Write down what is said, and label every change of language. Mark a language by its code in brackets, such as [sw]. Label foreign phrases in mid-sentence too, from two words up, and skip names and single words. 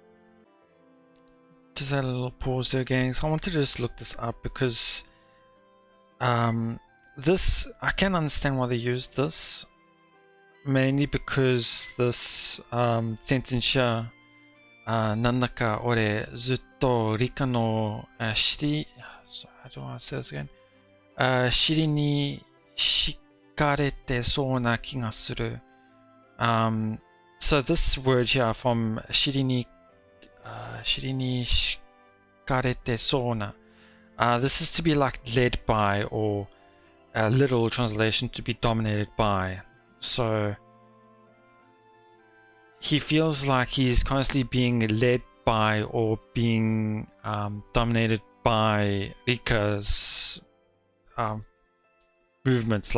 [en] Just had a little pause there again. So I wanted to just look this up because this, I can understand why they used this. Mainly because this sentence here, [ja] なんだか俺ずっとリカの尻、 [en] how do I say this again? [ja] 尻に敷かれてそうな気がする。 [en] So this word here from [ja] 尻に敷かれてそうな. [en] This is to be like led by, or a literal translation to be dominated by. So he feels like he's constantly being led by or being dominated by Rika's movements.